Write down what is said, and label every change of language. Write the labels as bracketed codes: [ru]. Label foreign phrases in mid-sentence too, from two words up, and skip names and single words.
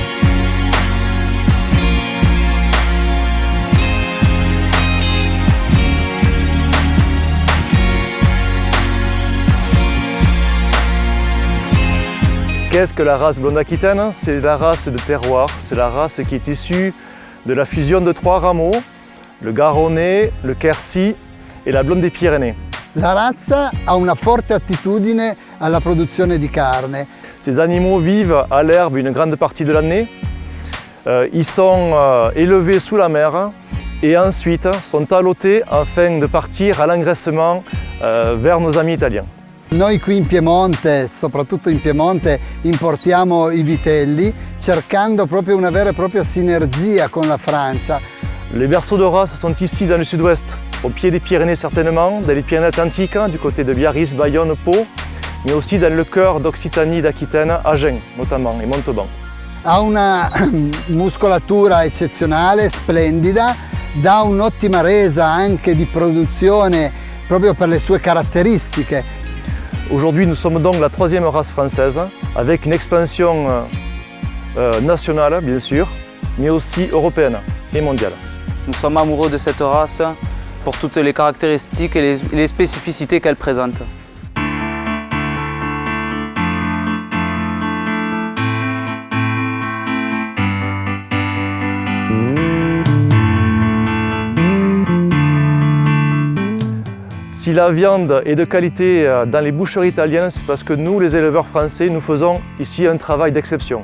[fr] Qu'est-ce que la race blonde aquitaine? C'est la race de terroir, c'est la race qui est issue de la fusion de 3 rameaux, le Garonnais, le Quercy et la blonde des Pyrénées. [it] La razza ha una forte attitudine alla produzione di carne. [fr] Ces animaux vivent à l'herbe une grande partie de l'année. Ils sont élevés sous la mer et ensuite sont allotés afin de partir à l'engraissement vers nos amis italiens. [it] Noi qui in Piemonte, soprattutto in Piemonte, importiamo i vitelli cercando proprio una vera e propria sinergia con la Francia. [fr] Les berceaux de race sont ici dans le sud-ouest, au pied des Pyrénées certainement, dans les Pyrénées-Atlantiques, du côté de Biarritz, Bayonne, Pau, mais aussi dans le cœur d'Occitanie, d'Aquitaine, Agen notamment, et Montauban. [it] Ha una muscolatura eccezionale, splendida, dà un'ottima resa anche di produzione proprio per le sue caratteristiche. [fr] Aujourd'hui, nous sommes donc la 3e race française, avec une expansion nationale, bien sûr, mais aussi européenne et mondiale. Nous sommes amoureux de cette race pour toutes les caractéristiques et les spécificités qu'elle présente. Si la viande est de qualité dans les boucheries italiennes, c'est parce que nous, les éleveurs français, nous faisons ici un travail d'exception.